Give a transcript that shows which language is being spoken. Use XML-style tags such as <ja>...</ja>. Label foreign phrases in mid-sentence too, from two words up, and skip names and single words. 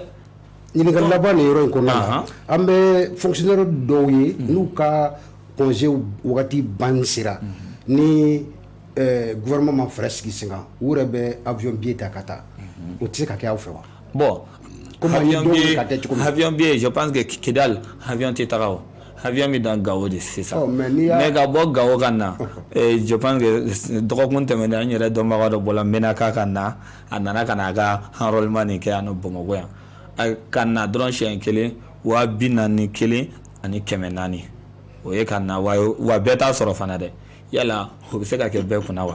<bm>ɲininkali laban nin yɔrɔ in kɔnɔna la an bɛ fonctionnaire dɔw ye n'u ka congé wagati ban sera ni gouvernement ma fɛɛrɛ sigi sen kan u yɛrɛ bɛ</bm> <fr>avion billet</fr> <bm>ta ka taa o tɛ se ka kɛ aw fɛ wa.</bm> <fr>bon avion billet je pense que</fr> <bm>Kidal avion tɛ taga o avion bɛ dan Gao de sisan mais ka bɔ Gao ka na</bm> <fr>je pense que</fr> <bm>dɔgɔkun tɛmɛnen an yɛrɛ dɔnbaga dɔ bɔra Menaka ka na a nana ka na a ka enrôlement nin kɛ yan nɔ Bamakɔ yan. Ka na dɔrɔn siɲɛ kelen 41 ani 400 o ye ka na wa bɛɛ t'a sɔrɔ fana dɛ yala o bɛ se ka kɛ bɛɛ kunna wa.</bm>